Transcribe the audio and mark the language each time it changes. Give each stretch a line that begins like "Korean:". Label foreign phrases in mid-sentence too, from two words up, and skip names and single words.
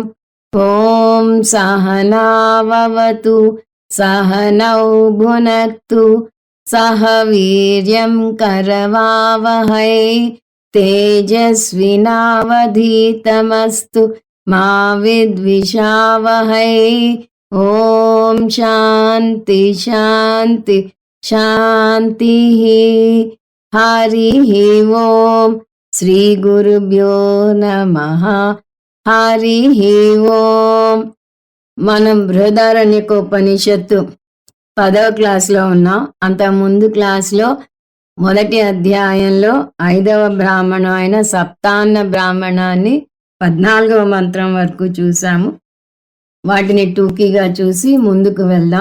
Sanskrit: ॐ सहनाववतु सहनौ भुनक्तु सह वीर्यं करवावहै तेजस्विनावधीतमस्तु मा विद्विषावहै। ॐ शान्ति शान्ति शान्तिः। हरिः ॐ श्रीगुरुभ्यो नमः। हरिः ॐ।
Telugu: మనం బృహదారణ్యకోపనిషత్తు 10వ క్లాస్లో ఉన్నాం. అంత ముందు క్లాస్లో మొదటి అధ్యాయంలో 5వ బ్రాహ్మణం అయిన సప్తాన్న బ్రాహ్మణాన్ని 14వ మంత్రం వరకు చూసాము. వాటిని టూకీగా చూసి ముందుకు వెళ్దాం.